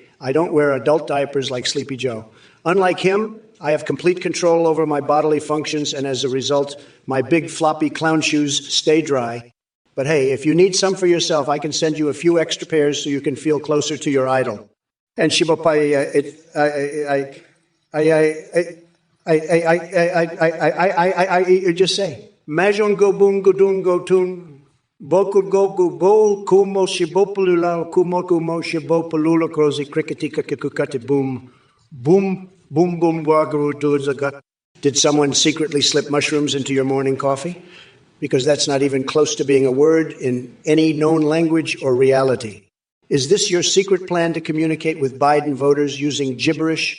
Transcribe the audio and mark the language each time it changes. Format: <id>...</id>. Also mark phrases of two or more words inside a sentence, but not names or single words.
<en>I don't wear adult diapers like Sleepy Joe. Unlike him, I have complete control over my bodily functions, and as a result, my big floppy clown shoes stay dry. But hey, if you need some for yourself, I can send you a few extra pairs so you can feel closer to your idol. And Shibopai, I just say, Majon go boon go doon go tun, boku go go bo, kumo shibopulula, kumo shibopulula, crozy cricketika kikukati boom, boom, boom, boom, wagaru duzagat. Did someone secretly slip mushrooms into your morning coffee? Because that's not even close to being a word in any known language or reality. Is this your secret plan to communicate with Biden voters using gibberish?</en>